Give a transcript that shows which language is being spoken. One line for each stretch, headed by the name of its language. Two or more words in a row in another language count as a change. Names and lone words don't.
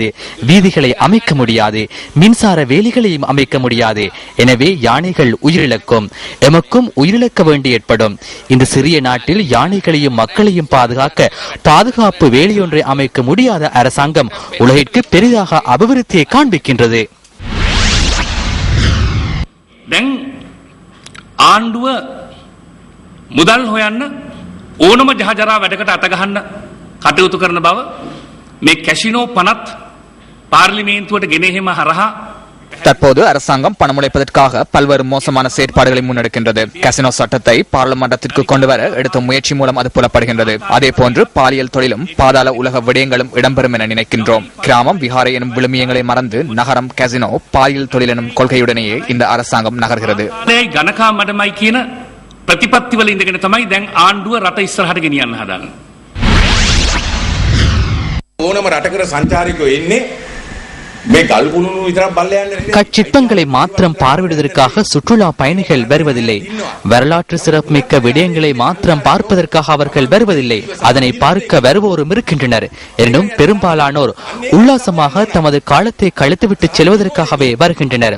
Tamil: வீதிகளை அமைக்க முடியாது. மின்சார வேலிகளையும் அமைக்க முடியாது. எனவே யானைகள் உயிரிழக்கும். எமக்கும் உயிரிழக்க வேண்டி ஏற்படும். இந்த சிறிய நாட்டில் யானைகளையும் மக்களையும் பாதுகாக்க பாதுகாப்பு வேலியொன்றை அமைக்க முடியாத அரசாங்கம் உலகிற்கு பெரிதாக அபிவிருத்தியை காண்பிக்கின்றது.
Sinhala: මුදල් හොයන්න ඕනම ජහජරා වැඩකට අතගහන්න කටයුතු කරන බව මේ කැසිනෝ පනත් පාර්ලිමේන්තුවට ගෙනෙහිම හරහා
Tamil: தற்போது அரசாங்கம் பணமுடைப்பதற்காக பல்வேறு மோசமான செயற்பாடுகளை முன்னெடுக்கின்றது. கசினோ சட்டத்தை பாராளுமன்றத்திற்கு கொண்டுவர எடுத்த முயற்சி மூலம் அது புலப்படுகின்றது. அதே போன்று பாலியல் தொழிலும் பாதாள உலக விடயங்களும் இடம்பெறும் என நினைக்கின்றோம். கிராமம் விஹாரை எனும் விழுமியங்களை மறந்து நகரம் கசினோ பாலியல் தொழில் எனும் கொள்கையுடனேயே இந்த அரசாங்கம் நகர்கிறது.
Sinhala: ගණකා මඩමයි කියන ප්‍රතිපත්තිවල ඉඳගෙන තමයි දැන් ආණ්ඩුව රට ඉස්සරහට ගෙනියන්න හදන්නේ. ඕනම රටකට සංචාරිකයෝ එන්නේ
Tamil: கச்சிற்பங்களை மாத்திரம் பார்வையிடுவதற்காக சுற்றுலா பயணிகள் வருவதில்லை. வரலாற்று சிறப்புமிக்க விடயங்களை மாத்திரம் பார்ப்பதற்காக அவர்கள் வருவதில்லை. அதனை பார்க்க வருவோரும் இருக்கின்றனர். எனினும் பெரும்பாலானோர் உல்லாசமாக தமது காலத்தை கழித்துவிட்டு செல்வதற்காகவே வருகின்றனர்.